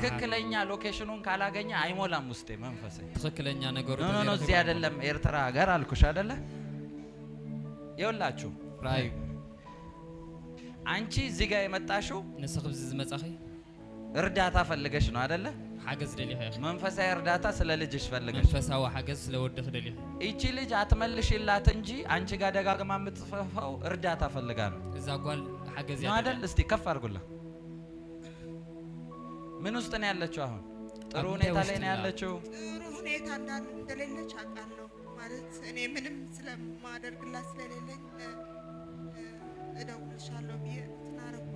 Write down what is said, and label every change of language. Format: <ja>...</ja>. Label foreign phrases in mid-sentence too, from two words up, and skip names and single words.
<am>ትክክለኛ ሎኬሽኑን ካላገኘ አይሞላም ውስጤ መንፈሴ። ትክክለኛ ነገሩ ኖ እዚህ አይደለም ኤርትራ ሀገር አልኩሽ አይደለ? ይኸውላችሁ ራዩ አንቺ እዚህ ጋር የመጣሽው</am> <ti>ንስኽብዝ ዝመጻኺ</ti> <am>እርዳታ ፈልገሽ ነው አይደለ?</am> <ti>ሓገዝ ደሊኻ</ti> <am>መንፈሳዊ እርዳታ ስለ ልጅሽ ፈልገሽ።</am> <ti>መንፈሳዊ ሓገዝ ስለወድኽ ደሊኻ።</ti> <am>እቺ ልጅ አትመልሽላት እንጂ አንቺ ጋር ደጋግማ የምትጽፈው እርዳታ ፈልጋ ነው።</am> <ti>እዛ ጓል ሓገዝ</ti> <am>ነው አይደል? እስቲ ከፍ አድርጉላ። ምን ውስጥ ነው ያለችው? አሁን ጥሩ ሁኔታ ላይ ነው ያለችው? ጥሩ ሁኔታ እንደሌለች አውቃለሁ። ማለት እኔ ምንም ስለማደርግላት ስለሌለኝ እደውልልሻለሁ ብዬ ተናረኩኝ።</am>